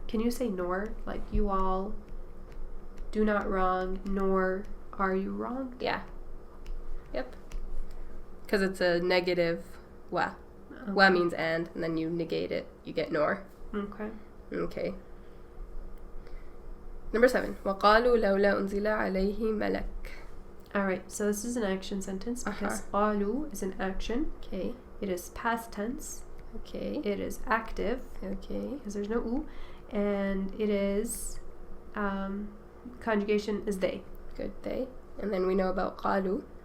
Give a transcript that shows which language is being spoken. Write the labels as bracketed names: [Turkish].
[English] Can you say nor? Like you all do not wrong, nor are you wronged? Yeah. Yep. Because it's a negative wa. Okay. Wa means and then you negate it. You get nor. Okay. Okay. Number 7. [Arabic] وقالوا لولا أنزل عليه ملك. [English] Alright, so this is an action sentence because قالوا is an action. Okay. It is past tense. Okay. It is active. Okay. Because there's no u. And it is, conjugation is they. Good, they. And then we know about قالوا.